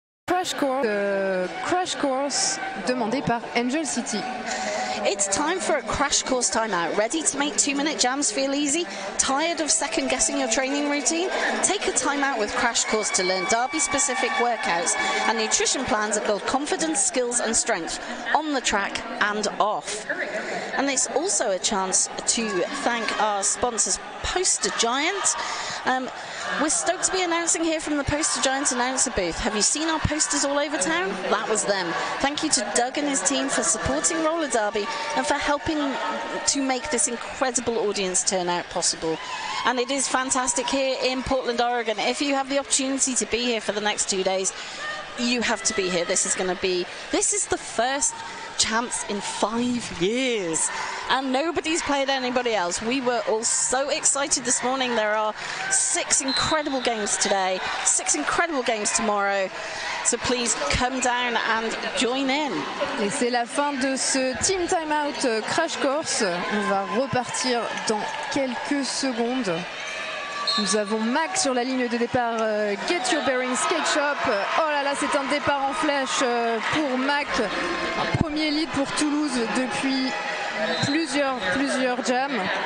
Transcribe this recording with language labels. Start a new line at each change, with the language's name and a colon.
French: Crash course demandé par Angel City.
English: It's time for a crash course timeout. Ready to make 2-minute jams feel easy? Tired of second guessing your training routine? Take a timeout with Crash Course to learn Derby specific workouts and nutrition plans that build confidence, skills and strength on the track and off. And it's also a chance to thank our sponsors, Poster Giant. We're stoked to be announcing here from the Poster Giant announcer booth. Have you seen our posters all over town? That was them. Thank you to Doug and his team for supporting Roller Derby and for helping to make this incredible audience turnout possible. And it is fantastic here in Portland, Oregon. If you have the opportunity to be here for the next 2 days, you have to be here. This is the first champs in 5 years, and nobody's played anybody else. We were all so excited this morning. There are 6 incredible games today, 6 incredible games tomorrow, so please come down and join in.
French: Et c'est la fin de ce Team Timeout Crash Course. On va repartir dans quelques secondes. Nous avons Mac sur la ligne de départ, Get Your Bearings Skate Shop. Oh là là, c'est un départ en flèche pour Mac. Un premier lead pour Toulouse depuis plusieurs jams.